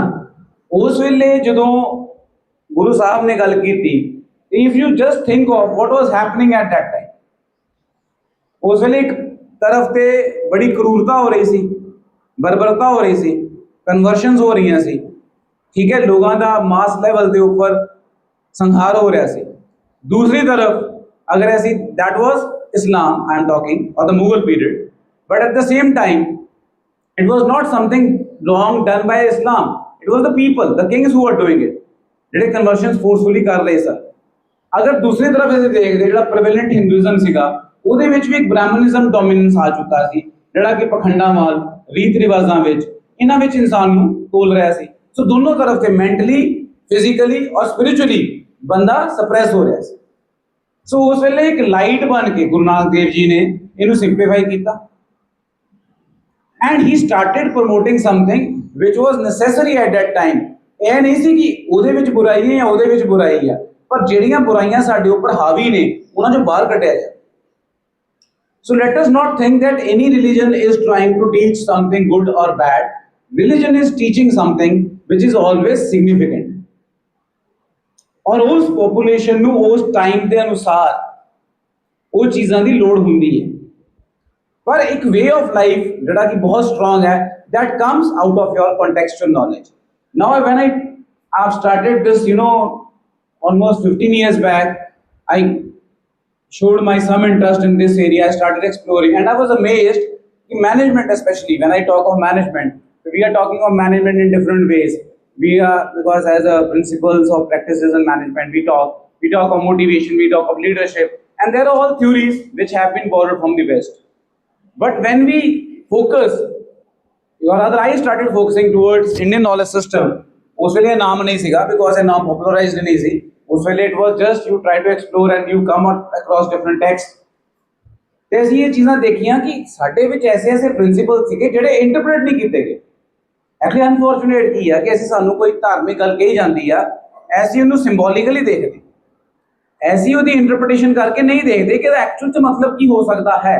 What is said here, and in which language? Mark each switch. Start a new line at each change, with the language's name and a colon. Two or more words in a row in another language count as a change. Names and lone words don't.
Punjabi: ਉਸ ਵੇਲੇ ਜਦੋਂ ਗੁਰੂ ਸਾਹਿਬ ਨੇ ਗੱਲ ਕੀਤੀ,
English: If you just think of what was happening at that time,
Punjabi: ਉਸ ਵੇਲੇ ਇੱਕ ਤਰਫ ਤੇ ਬੜੀ ਕਰੂਰਤਾ ਹੋ ਰਹੀ ਸੀ, ਬਰਬਰਤਾ ਹੋ ਰਹੀ ਸੀ, ਕਨਵਰਸ਼ਨਸ ਹੋ ਰਹੀਆਂ ਸੀ, ਠੀਕ ਹੈ, ਲੋਕਾਂ ਦਾ
English: mass level
Punjabi: ਦੇ ਉੱਪਰ ਸੰਹਾਰ ਹੋ ਰਿਹਾ ਸੀ. ਦੂਸਰੀ ਤਰਫ ਅਗਰ ਅਸੀਂ
English: that was Islam I am talking, or the Mughal period, but at the same time it was not something wrong done by Islam, it was the people, the kings who were doing it,
Punjabi: ਜਿਹੜੇ
English: conversions forcefully
Punjabi: ਕਰ ਰਹੇ ਸਨ. ਅਗਰ ਦੂਸਰੀ ਤਰਫ ਅਸੀਂ ਦੇਖਦੇ ਜਿਹੜਾ
English: prevalent Hinduism
Punjabi: ਸੀਗਾ ਉਹਦੇ ਵਿੱਚ ਵੀ ਇੱਕ
English: Brahminism dominance
Punjabi: ਆ ਚੁੱਕਾ ਸੀ, ਜਿਹੜਾ ਕਿ ਪਖੰਡਾਵਾਲ ਰੀਤ ਰਿਵਾਜ਼ਾਂ ਵਿੱਚ, ਇਹਨਾਂ ਵਿੱਚ ਇਨਸਾਨ ਨੂੰ ਤੋਲ ਰਿਹਾ ਸੀ। ਸੋ ਦੋਨੋਂ ਤਰਫ ਤੇ
English: mentally, physically
Punjabi: ਔਰ ਸਪਿਰਿਚੁਅਲੀ ਬੰਦਾ ਸਪਰੈਸ ਹੋ ਰਿਹਾ ਸੀ। ਸੋ ਉਸ ਵੇਲੇ ਇੱਕ ਲਾਈਟ ਬਣ ਕੇ ਗੁਰੂ ਨਾਨਕ ਦੇਵ ਜੀ ਨੇ ਇਹਨੂੰ ਸਿੰਪਲੀਫਾਈ ਕੀਤਾ
English: and he started promoting something which was necessary at that time.
Punjabi: ਇਹ ਨਹੀਂ ਸੀ ਕਿ ਉਹਦੇ ਵਿੱਚ ਬੁਰਾਈ ਹੈ ਜਾਂ ਉਹਦੇ ਵਿੱਚ ਬੁਰਾਈ ਹੈ, ਪਰ ਜਿਹੜੀਆਂ ਬੁਰਾਈਆਂ ਸਾਡੇ ਉੱਪਰ ਹਾਵੀ ਨੇ ਉਹਨਾਂ ਚੋਂ ਬਾਹਰ ਕੱਢਿਆ ਜਾਏ।
English: So let us not think that any religion is trying to teach something good or bad. Religion is teaching something which is always significant.
Hindi: और उस
Punjabi: population ਨੂੰ ਉਸ time ਦੇ ਅਨੁਸਾਰ ਉਹ ਚੀਜ਼ਾਂ ਦੀ ਲੋੜ ਹੁੰਦੀ ਹੈ। ਪਰ ਇੱਕ
English: way of life
Punjabi: ਜਿਹੜਾ ਕਿ ਬਹੁਤ strong ਹੈ,
English: that comes out of your contextual knowledge. Now when I've started this, almost 15 years back, I showed my some interest in this area. I started exploring and I was amazed in management, especially when I talk of management, we are talking of management in different ways. Because as a principles of practices and management, we talk of motivation, we talk of leadership, and there are all theories which have been borrowed from the West. But when we focus, or rather I started focusing towards Indian knowledge system,
Punjabi: ਉਸ ਵੇਲੇ ਨਾਮ ਨਹੀਂ ਸੀਗਾ, because ਇਹ ਨਾਮ popularized ਨਹੀਂ ਸੀ। ਉਸ ਵੇਲੇ
English: it was just you try to explore and you come across different texts।
Punjabi: ਤੇ ਅਸੀਂ ਇਹ ਚੀਜ਼ਾਂ ਦੇਖੀਆਂ ਕਿ ਸਾਡੇ ਵਿੱਚ ਐਸੇ ਪ੍ਰਿੰਸੀਪਲ ਸੀਗੇ ਜਿਹੜੇ ਇੰਟਰਪ੍ਰੀਟ ਨਹੀਂ ਕੀਤੇ ਗਏ।
English: actually unfortunate
Punjabi: ਕੀ ਆ ਕਿ ਅਸੀਂ ਸਾਨੂੰ ਕੋਈ ਧਾਰਮਿਕ ਗੱਲ ਕਹੀ ਜਾਂਦੀ ਆ, ਐਸੀ ਉਹਨੂੰ ਸਿੰਬੋਲਿਕਲੀ ਦੇਖਦੇ, ਐਸੀ ਉਹਦੀ ਇੰਟਰਪ੍ਰੀਟੇਸ਼ਨ ਕਰਕੇ ਨਹੀਂ ਦੇਖਦੇ ਕਿ ਇਹਦਾ ਐਕਚੁਅਲ 'ਚ ਮਤਲਬ ਕੀ ਹੋ ਸਕਦਾ ਹੈ।